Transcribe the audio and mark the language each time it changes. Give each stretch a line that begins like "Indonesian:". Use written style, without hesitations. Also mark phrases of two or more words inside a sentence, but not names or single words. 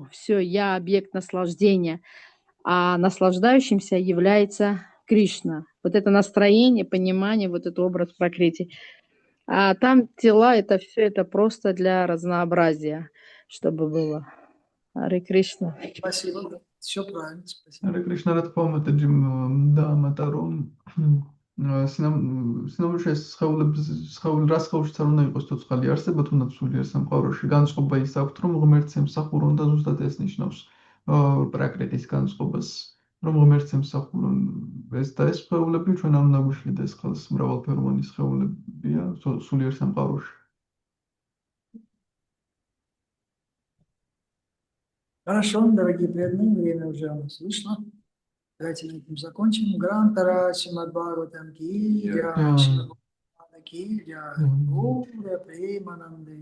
Russian: Все, я объект наслаждения. А наслаждающимся является Кришна. Вот это настроение, понимание, вот этот образ пракрити. А там тела, это все, это просто для разнообразия, чтобы было. Харе Кришна. Спасибо, да. Все правильно, спасибо. Харе Кришна,
Georgian: რა თქმა უნდა, და ამათა რომ სინამდვილეში სხეული რა სხეულშიც არ უნდა იყოს ცოცხალი არსება, თუნდაც სულიერ სამყაროში განწყობა ის აქვთ, რომ ღმერთს ემსახურონ და ზუსტად ეს ნიშნავს პრაკრიტის განწყობას, რომ ღმერთს ემსახურონ. ეს და ეს სხეულები ჩვენ არ უნდა გვიშლიდეს ხელს, მრავალფეროვანი სხეულებია სულიერ სამყაროში.
Russian: Хорошо, дорогие преданные, время уже у нас вышло. Давайте на этом закончим. Грантара, Шримад Бхагаватам ки, Шримад ки, Гура Премананды.